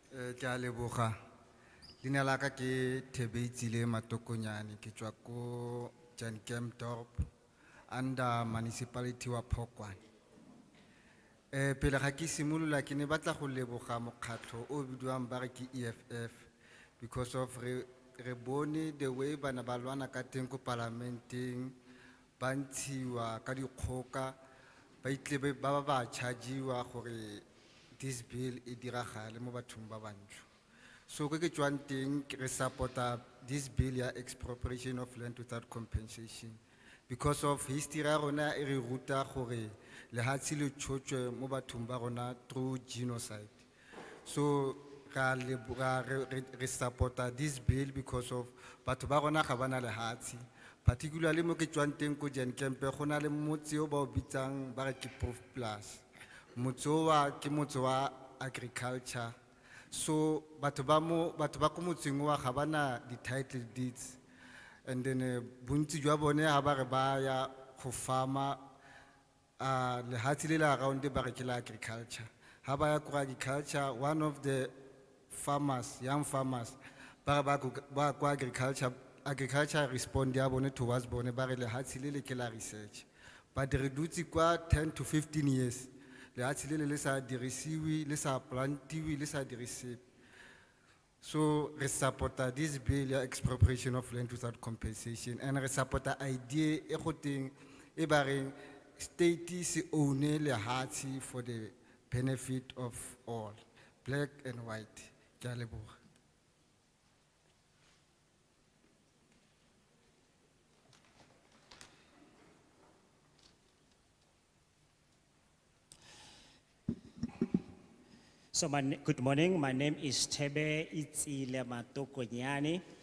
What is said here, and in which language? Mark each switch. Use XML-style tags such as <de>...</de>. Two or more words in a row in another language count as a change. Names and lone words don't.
<tn>Ke a leboga. Leina la ka ke Thebetsile Matokonyane, ke tswa ko Jan Kempdorp</tn> <en>under municipality</en> <tn>wa Phokwane. Pele ga ke simolola ke ne batla go leboga mokgatlho o bidiwang ba re ke EFF</tn> <en>because of</en> <tn>re bone</tn> <en>the way</en> <tn>bana ba lwana ka teng ko parlamenteng ba ntshiwa ka dikgoka ba itlebe ba ba chargiwa gore</tn> <en>this bill</en> <tn>e diragale mo bathong ba bantsho. So ke tswang teng re supporta</tn> <en>this bill</en> <tn>ya</tn> <en>expropriation of land without compensation because of history</en> <tn>ya rona e re ruta gore lehatshe le tshotshwe mo bathong ba rona</tn> <en>through genocide.</en> <tn>So re supporta</tn> <en>this bill because of</en> <tn>batho ba rona ga bana lehatshe, particularly mo ke tswang teng ko Jan Kempe go na le motse o ba o bitsang ba re ke Proof Plus. Motse wa ke motse wa agriculture. So batho ba ko motseng wa ga bana di</tn> <en>title deeds, and then</en> <tn>bontsi jwa bone ha ba re ba ya go farma lehatshe le la around ba re ke la agriculture. Ha ba ya ko</tn> <en>agriculture, one of the farmers, young farmers,</en> <tn>ba ko agriculture respond ya bone towards bone ba re lehatshe le ke la research. But re dutse kwa 10 to 15 years lehatshe le sa dirisiwi, le sa plantiwi, le sa dirisiwi. So re supporta</tn> <en>this bill</en> <tn>ya</tn> <en>expropriation of land without compensation,</en> <tn>and re supporta idea e go teng e ba reng state se own lehatshe</tn> <en>for the benefit of all, black and white.</en> <tn>Ke a leboga.</tn> <en>So good morning, my name is Tebe Itzile Matokonyane.</en>